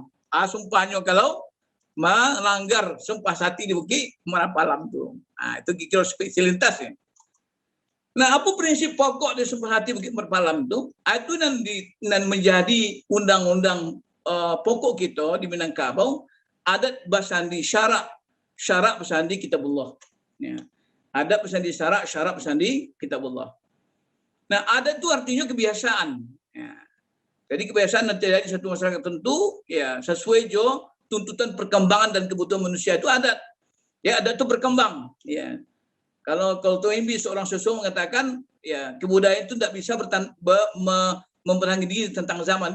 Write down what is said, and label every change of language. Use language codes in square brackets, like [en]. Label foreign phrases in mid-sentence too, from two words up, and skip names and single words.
[id] Sumpahnya kalau melanggar Sumpah Sakti di Bukit Merapalam tuh. Nah, itu kira spesialitas ya. Nah, apa prinsip pokok di Sumpah Sakti Bukit Merapalam itu? Itu yang menjadi undang-undang pokok kita di Minangkabau, [min] adat basandi syarak basandi kitabullah. [id] Ya. Adat bersandi syarak bersandi kitabullah. Nah, adat itu artinya kebiasaan. Ya. Jadi kebiasaan yang terjadi di satu masyarakat tertentu, ya sesuai tuntutan perkembangan dan kebutuhan manusia itu adat. Ya, adat itu berkembang. Ya. Kalau Toimbi seorang sosok mengatakan, ya kebudayaan itu tidak bisa memberangi diri tentang zaman.